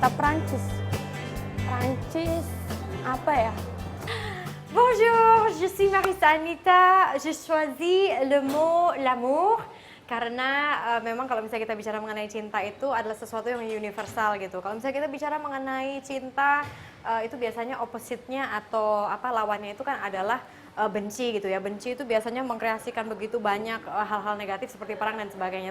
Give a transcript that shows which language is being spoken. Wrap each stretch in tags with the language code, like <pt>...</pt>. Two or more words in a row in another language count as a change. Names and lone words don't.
<id>Prancis. Prancis apa ya?</id> <fr>Bonjour, je suis Marissa Anita. Je choisis le mot l'amour</fr> <id>karena memang kalau misalnya kita bicara mengenai cinta itu adalah sesuatu yang universal gitu. Kalau misalnya kita bicara mengenai cinta itu biasanya opposite-nya atau lawannya itu kan adalah benci gitu ya. Benci itu biasanya mengkreasikan begitu banyak hal-hal negatif seperti perang dan sebagainya.</id>